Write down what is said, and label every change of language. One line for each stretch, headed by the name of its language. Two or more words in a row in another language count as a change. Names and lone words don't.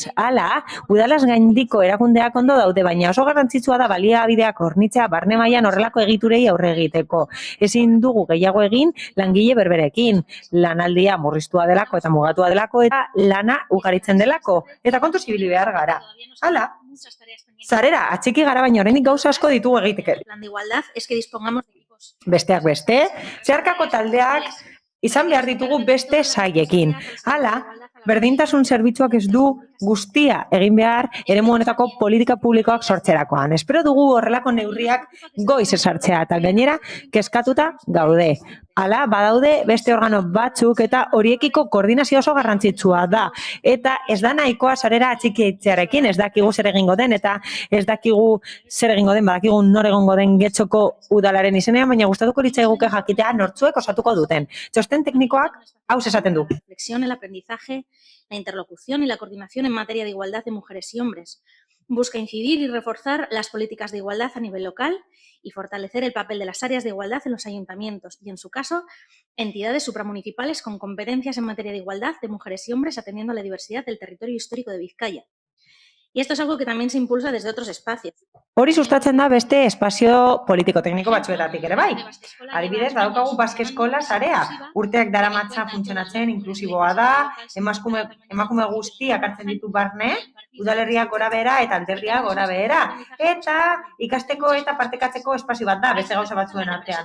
Basque: Hala, udalaz gaindiko erakundeak ondo daude, baina oso garrantzitsua da baliabideak hornitzea barne mailan horrelako egiturei aurre egiteko. Ezin dugu gehiago egin langile berberekin. Lanaldia murriztua delako eta mugatua delako eta lana ugaritzen delako. Eta kontuz ibili behar gara. Hala, sarera, atxiki gara baina oraindik gauza asko ditugu egiteke.
Spanish: Plan de igualdad es que dispongamos de equipos.
Basque: Besteak beste, zeharkako taldeak izan behar ditugu beste saiekin. Hala, berdintasun zerbitzuak ez du guztia egin behar eremu honetako politika publikoak sortzerakoan. Espero dugu horrelako neurriak goiz esartzea eta gainera kezkatuta gaude. Hala, badaude beste organo batzuk eta horiekiko koordinazio oso garrantzitsua da. Eta ez da nahikoa sarera atxikitzearekin, ez dakigu zer egingo den eta ez dakigu zer egingo den, badakigu nor egongo den Getxoko udalaren izenean, baina gustatuko litzaiguke jakitea nortzuek osatuko duten. Txosten teknikoak hau esaten du.
Spanish: Reflexión, el aprendizaje, la interlocución y la coordinación en materia de igualdad de mujeres y hombres. Busca incidir y reforzar las políticas de igualdad a nivel local y fortalecer el papel de las áreas de igualdad en los ayuntamientos y, en su caso, entidades supramunicipales con competencias en materia de igualdad de mujeres y hombres atendiendo a la diversidad del territorio histórico de Vizcaya. Y esto es algo que también se impulsa desde otros espacios.
Basque: Hori sustatzen da beste espazio politiko-tekniko batzuetatik ere bai. Adibidez, badaukagu Baske Eskola sarea. Urteak daramatza funtzionatzen inklusiboa da, emakume guztiak hartzen ditu barne, udalerriak gora behera eta alderdiak gora behera. Eta ikasteko eta partekatzeko espazio bat da, beste gauza batzuen artean.